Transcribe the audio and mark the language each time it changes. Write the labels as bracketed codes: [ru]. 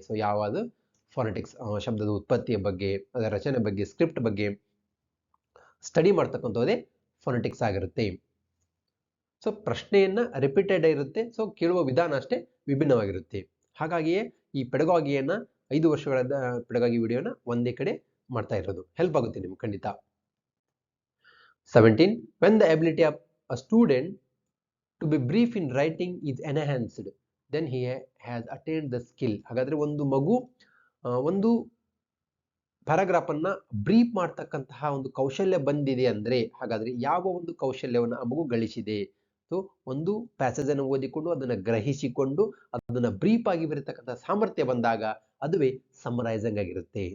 [kn] So ಯಾವುದು phonetics, ಶಬ್ದದ ಉತ್ಪತ್ತಿಯ ಬಗ್ಗೆ, ಅದರ ರಚನೆ ಬಗ್ಗೆ, ಸ್ಕ್ರಿಪ್ಟ್ ಬಗ್ಗೆ ಸ್ಟಡಿ ಮಾಡ್ತಕ್ಕಂಥದ್ದೇ ಫೋನೆಟಿಕ್ಸ್ ಆಗಿರುತ್ತೆ. ಸೊ ಪ್ರಶ್ನೆಯನ್ನ ರಿಪೀಟೆಡ್ ಇರುತ್ತೆ. ಸೊ ಕೇಳುವ ವಿಧಾನ ಅಷ್ಟೇ ವಿಭಿನ್ನವಾಗಿರುತ್ತೆ. ಹಾಗಾಗಿಯೇ ಈ ಪೆಡಗಾಗಿಯನ್ನ 5 ವರ್ಷಗಳ ಪೆಡಗಾಗಿ ವಿಡಿಯೋನ ಒಂದೇ ಕಡೆ ಮಾಡ್ತಾ ಇರೋದು. ಹೆಲ್ಪ್ ಆಗುತ್ತೆ ನಿಮ್ಗೆ ಖಂಡಿತ. [en] 17, when the ability of a student to be brief in writing is enhanced, then he has attained the skill. [kn] ಹಾಗಾದ್ರೆ ಒಂದು ಮಗು ಒಂದು ಪ್ಯಾರಾಗ್ರಾಫ್ ಅನ್ನ ಬ್ರೀಫ್ ಮಾಡ್ತಕ್ಕಂತಹ ಒಂದು ಕೌಶಲ್ಯ ಬಂದಿದೆ ಅಂದ್ರೆ, ಹಾಗಾದ್ರೆ ಯಾವ ಒಂದು ಕೌಶಲ್ಯವನ್ನು ಆ ಮಗು ಗಳಿಸಿದೆ? ಸೊ ಒಂದು ಪ್ಯಾಸೇಜ್ ಅನ್ನು ಓದಿಕೊಂಡು ಅದನ್ನ ಗ್ರಹಿಸಿಕೊಂಡು ಅದನ್ನ ಬ್ರೀಫ್ ಆಗಿ ಬರೀತಕ್ಕಂತಹ ಸಾಮರ್ಥ್ಯ ಬಂದಾಗ ಅದುವೇ ಸಮ್ಮರೈಸಿಂಗ್ ಆಗಿರುತ್ತೆ.